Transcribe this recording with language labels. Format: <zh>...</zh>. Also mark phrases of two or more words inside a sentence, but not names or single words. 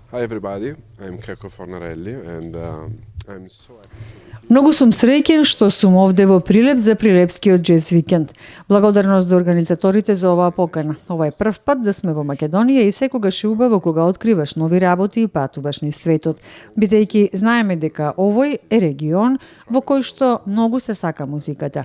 <en>everybody. I'm Checco Fornarelli and I'm so happy to be here.</en> <mk>Многу сум среќен што сум овде во Прилеп за Прилепскиот джез викенд. Благодарност до организаторите за оваа покана. Ова е прв пат да сме во Македонија и секогаш е убаво кога откриваш нови работи и патуваш низ светот, бидејќи знаеме дека овој е регион во кој што многу се сака музиката.</mk>